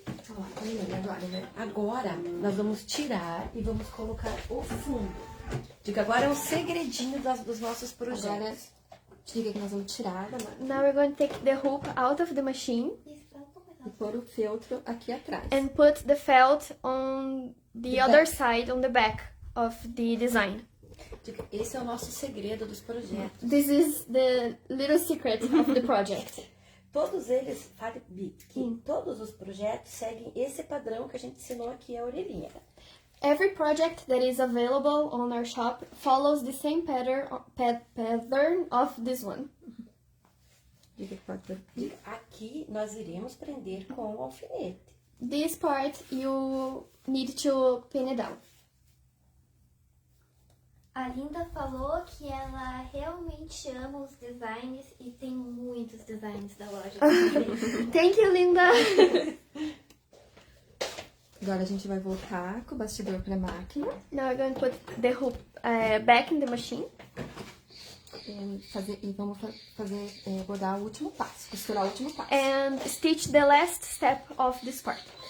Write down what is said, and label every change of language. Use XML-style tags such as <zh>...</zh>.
<pt>Olha lá, tá vendo agora, né? Agora, nós vamos tirar e vamos colocar o fundo. Diga, agora é um segredinho dos nossos projetos. Agora, diga que nós vamos tirar da máquina</pt> <en>Now we're going to take the hoop out of the machine</en> <pt>Isso, pra começar. e pôr o feltro aqui atrás.</pt> <en>and put the felt on the other side, on the back of the design.</en> <pt>Diga, esse é o nosso segredo dos projetos.</pt> <en>This is the little secret of the project.</en> <pt>Todos eles, fale, Bi, que todos os projetos seguem esse padrão que a gente ensinou aqui, a orelhinha.</pt> <en>Every project that is available on our shop follows the same pattern of this one.</en> <pt>Diga que pode pôr. Diga, aqui nós iremos prender com o alfinete.</pt> <en>This part you need to pin it down.</en> <pt>A Linda falou que ela realmente ama os designs e tem muitos designs da loja.</pt> <en>Thank you, Linda.</en> <pt>Agora a gente vai voltar com o bastidor pra máquina</pt> <en>Now we're going to put the hoop back in the machine</en> <pt>e vamos fazer bordar o último passo, costurar o último passo.</pt> <en>and stitch the last step of this part.</en>